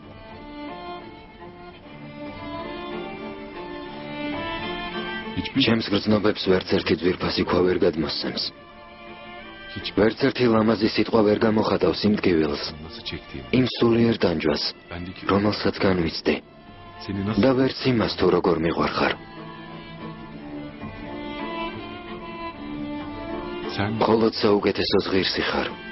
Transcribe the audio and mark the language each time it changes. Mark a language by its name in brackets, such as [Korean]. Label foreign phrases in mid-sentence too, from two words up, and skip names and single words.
[Georgian] ჩემს გრძნობებს ვერც ერთი ძვირფასი ქვა ვერ გადმოსცემს. ვერც ერთი ლამაზი სიტყვა ვერ გამოხატავს იმ ტკივილს, [Turkish] nasıl çektiğimi, [Georgian] იმ სულიერ ტანჯვას, bendeki რომელსაც განვიცდი [Turkish] seni nasıl [Georgian] და ვერც იმას თუ როგორ მიყვარხარ. sen მხოლოდ საუკეთესო ზღირსი ხარ.